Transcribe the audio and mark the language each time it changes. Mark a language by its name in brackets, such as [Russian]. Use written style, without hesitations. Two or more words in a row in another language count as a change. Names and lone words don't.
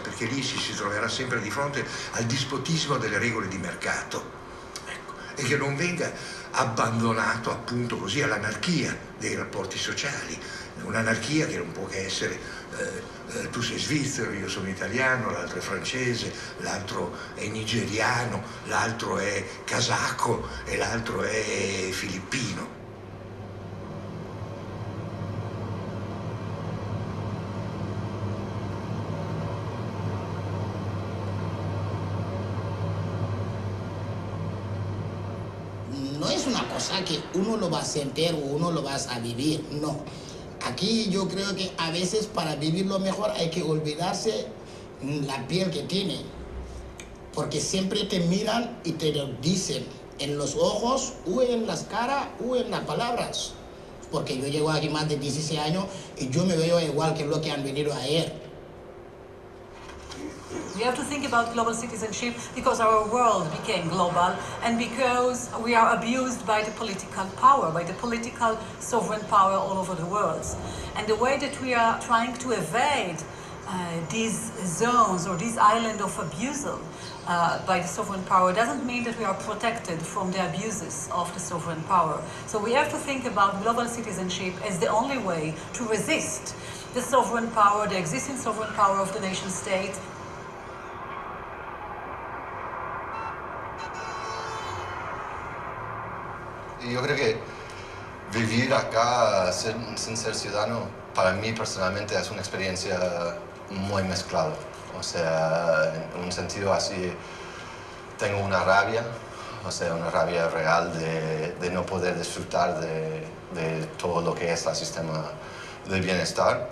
[Italian] perché lì si troverà sempre di fronte al dispotismo delle regole di mercato, ecco, e che non venga abbandonato appunto così all'anarchia dei rapporti sociali, un'anarchia che non può che essere tu sei svizzero, io sono italiano, l'altro è francese, l'altro è nigeriano, l'altro è kazako e l'altro è filippino. [Spanish] No es una cosa que uno lo va a sentir o uno lo vas a vivir, no. Aquí yo creo que a veces para vivirlo mejor hay que olvidarse la piel que tiene, porque siempre te miran y te lo dicen en los ojos o en las caras o en las palabras. Porque yo llevo aquí más de 16 años y yo me veo igual que lo que han venido ayer. [English] We have to think about global citizenship because our world became global and because we are abused by the political power, by the political sovereign power all over the world. And the way that we are trying to evade these zones or this island of abuse by the sovereign power doesn't mean that we are protected from the abuses of the sovereign power. So we have to think about global citizenship as the only way to resist the sovereign power, the existing sovereign power of the nation state. [Spanish] Yo creo que vivir acá sin ser ciudadano, para mí personalmente es una experiencia muy mezclada. O sea, en un sentido así, tengo una rabia, o sea, una rabia real de no poder disfrutar de todo lo que es el sistema de bienestar.